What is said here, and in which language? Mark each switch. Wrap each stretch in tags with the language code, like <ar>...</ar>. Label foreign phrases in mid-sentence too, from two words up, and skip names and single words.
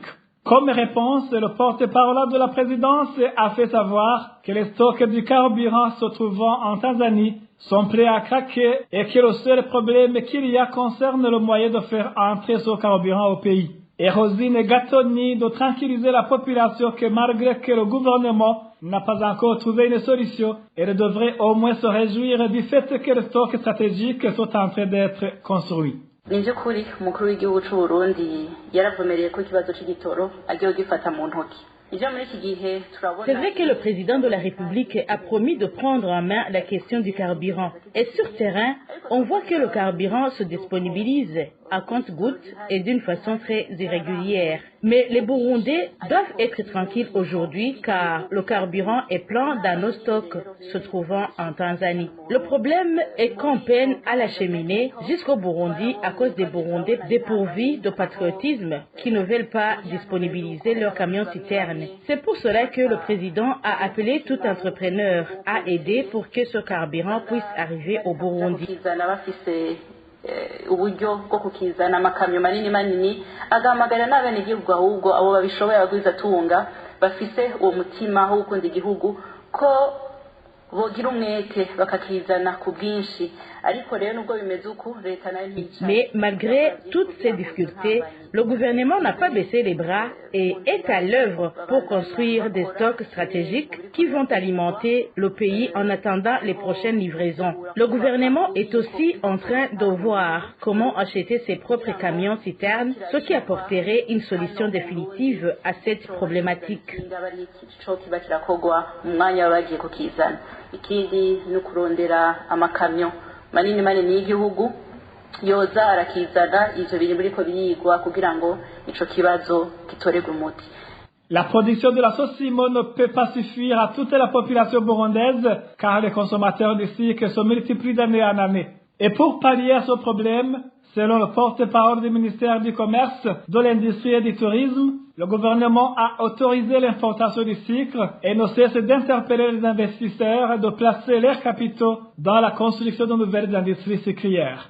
<fr>Comme réponse, le porte-parole de la présidence a fait savoir que les stocks du carburant se trouvant en Tanzanie sont prêts à craquer et que le seul problème qu'il y a concerne le moyen de faire entrer ce carburant au pays. Et Rosine Gattoni de tranquilliser la population que malgré que le gouvernement n'a pas encore trouvé une solution, elle devrait au moins se réjouir du fait que les stocks stratégiques sont en train d'être construits.</fr> <rn>Ni by'ukuri umukuru w'igihugu cy'u Burundi yaravumereye ko ikibazo cy'igitoro agiye gifata mu ntoki.</rn> <fr>C'est vrai que le président de la République a promis de prendre en main la question du carburant. Et sur terrain, on voit que le carburant se disponibilise à compte-gouttes et d'une façon très irrégulière. Mais les Burundais doivent être tranquilles aujourd'hui car le carburant est plein dans nos stocks se trouvant en Tanzanie. Le problème est qu'on peine à l'acheminer jusqu'au Burundi à cause des Burundais dépourvus de patriotisme qui ne veulent pas disponibiliser leurs camions-citernes. C'est pour cela que le président a appelé tout entrepreneur à aider pour que ce carburant puisse arriver au Burundi.</fr> <rn>Uburyo bwo kukizana amakamyo manini manini agahamagara n'abenegihugu ahubwo abo babishoboye abagwizatunga bafise uwo mutima wo gukunda igihugu ko bogira umwete bakakizana ku bwinshi.</rn> <fr>Mais malgré toutes ces difficultés, le gouvernement n'a pas baissé les bras et est à l'œuvre pour construire des stocks stratégiques qui vont alimenter le pays en attendant les prochaines livraisons. Le gouvernement est aussi en train de voir comment acheter ses propres camions-citernes, ce qui apporterait une solution définitive à cette problématique.</fr> <rn>Manini manini y'igihugu yoza arakizana ivyo biri muri ko biyigwa kugira ngo ico kibazo gitoregwe umuti.</rn> <fr>La production de la Sosimo ne peut pas suffire à toute la population burundaise car les consommateurs du sucre se multiplient d'année en année. Et pour pallier à ce problème, selon le porte-parole du ministère du Commerce, de l'Industrie et du Tourisme, le gouvernement a autorisé l'importation du sucre et ne cesse d'interpeller les investisseurs de placer leurs capitaux dans la construction de nouvelles industries sucrières.</fr>